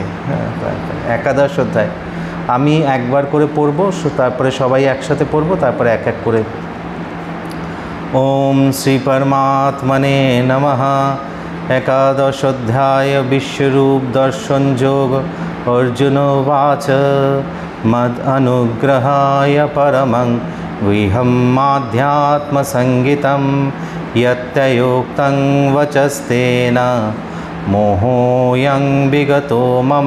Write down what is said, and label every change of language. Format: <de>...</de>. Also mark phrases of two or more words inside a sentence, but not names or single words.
<bn>হ্যাঁ, একাদশ অধ্যায় আমি একবার করে পড়ব, তারপরে সবাই একসাথে পড়ব, তারপরে এক এক করে।</bn> <sa>ওম শ্রী পরমাত্মনে নমঃ।</sa> <bn>একাদশ অধ্যায় বিশ্বরূপ দর্শন যোগ।</bn> <sa>अर्जुनोवाच मद् अनुग्रहाय परमं गुह्यमाध्यात्मसंगितं यत्तयोक्तं वचस्तेन मोहोऽयं विगतो मम।</sa>